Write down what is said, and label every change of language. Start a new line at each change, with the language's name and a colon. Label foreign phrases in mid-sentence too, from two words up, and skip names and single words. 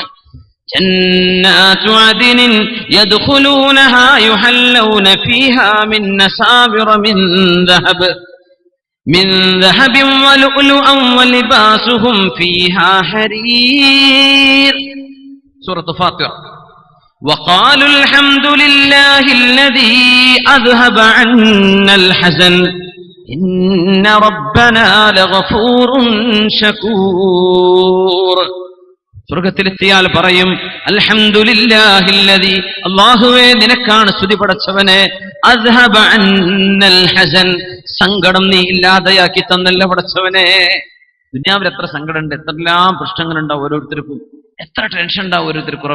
Arabic: جنات عدن يدخلونها يحلون فيها من أساور من ذهب ولؤلؤا ولباسهم فيها حرير.
Malayalam: സൂറത്ത് ഫാത്തിഹ.
Arabic: وقالوا الحمد لله الذي أذهب عنا الحزن إن ربنا لغفور شكور.
Malayalam: സ്വർഗ്ഗത്തിലെത്തിയാൽ പറയും അൽഹംദുലില്ലാഹില്ലദി, അല്ലാഹുവേ നിനക്കാണ് സ്തുതി പടച്ചവനെ,
Arabic: أذهب عنا الحزن,
Malayalam: സങ്കടം നീ ഇല്ലാതെയാക്കി തന്നല്ല പടച്ചവനെ. ദുനിയാവിൽ എത്ര സങ്കടമുണ്ട്, എത്രയെല്ലാം പ്രശ്നങ്ങളുണ്ടാവും ഓരോരുത്തർക്കും, എത്ര ടെൻഷൻ ഉണ്ടാവും ഓരോരുത്തർക്കും.